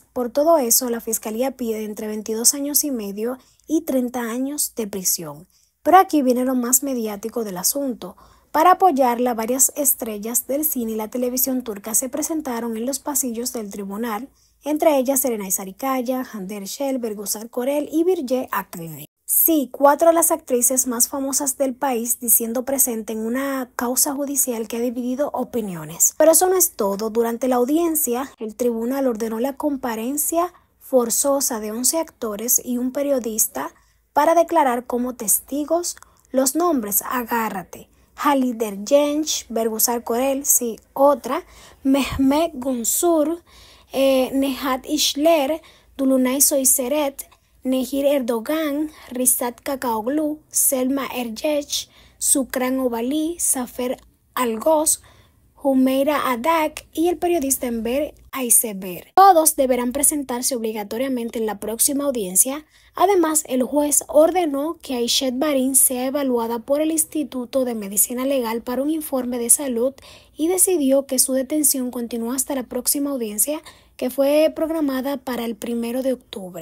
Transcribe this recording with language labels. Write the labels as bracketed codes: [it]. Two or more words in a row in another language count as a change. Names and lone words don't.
[es] Por todo eso, la fiscalía pide entre 22 años y medio y 30 años de prisión. Pero aquí viene lo más mediático del asunto. Para apoyarla, varias estrellas del cine y la televisión turca se presentaron en los pasillos del tribunal, entre ellas Serenay Sarıkaya, Hande Erçel, Bergüzar Korel y Birce Akgün. Sí, 4 de las actrices más famosas del país diciendo presente en una causa judicial que ha dividido opiniones. Pero eso no es todo. Durante la audiencia, el tribunal ordenó la comparencia forzosa de 11 actores y un periodista para declarar como testigos los nombres, agárrate: Halide Genç, Bergüzar Korel, sí, otra, Mehmet Günsur, Nehat İşler, Dolunay Soyseret, Nehir Erdogan, Rissat Kakaoglu, Selma Ergeç, Şükran Ovali, Zafer Algöz, Hümeyra Adak y el periodista Enver Aysever. Todos deberán presentarse obligatoriamente en la próxima audiencia. Además, el juez ordenó que Aishet Barin sea evaluada por el Instituto de Medicina Legal para un informe de salud y decidió que su detención continúa hasta la próxima audiencia, que fue programada para el 1 de octubre.